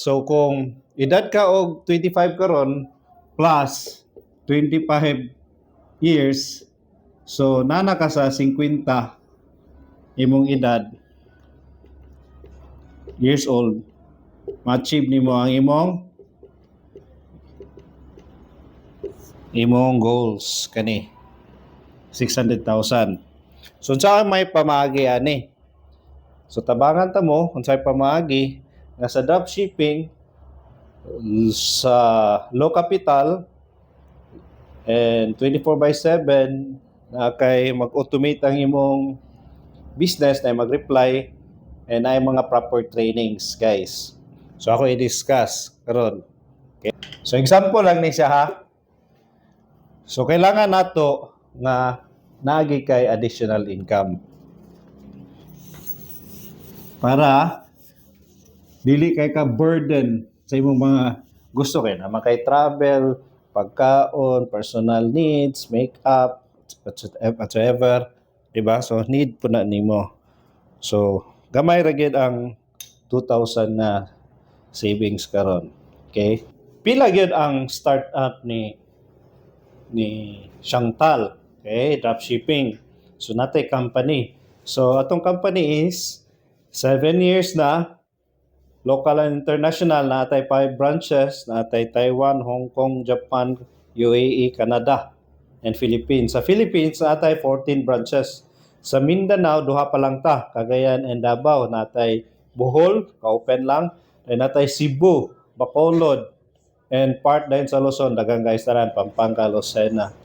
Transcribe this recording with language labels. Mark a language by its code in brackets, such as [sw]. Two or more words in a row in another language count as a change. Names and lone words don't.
[ceb] So, kung edad ka og 25 karon plus 25 years, so nana ka sa 50 imong edad [en] years old, [ceb] ma-achieve nimo ang imong goals kani 600,000. So unsa may pamaagi ani? So tabangan ta mo unsay pamaagi nga sa dropshipping sa [en] low capital and 24/7 [ceb] na kay mag-automate ang imong business na mag-reply and ay mga [en] proper trainings, guys. [ceb] So ako i-discuss karon. Okay. So example lang ni siya ha. So kailangan nato nga naagi kay additional income para dili kay ka burden sa imong mga gusto kay na makay travel, pagkaon, [en] personal needs, makeup, whatsoever. [ceb] Diba? So, need po na nimo. So, gamay ra gyud ang 2,000 na savings karon. Okay? Pila gyud ang startup ni Shangtal. Okay? Dropshipping. So, natay company. So, atong company is 7 years na. [en] Local and international, [ceb] natay 5 branches. Natay Taiwan, Hong Kong, Japan, UAE, Canada, and Philippines. Sa Philippines, natay 14 branches. Sa Mindanao, duha pa lang ta, Cagayan and Davao. Natay Bohol, ka-open lang. And natay Cebu, Bacolod, and part din sa Luzon, daghang guys tanan, Pampanga, Lucena.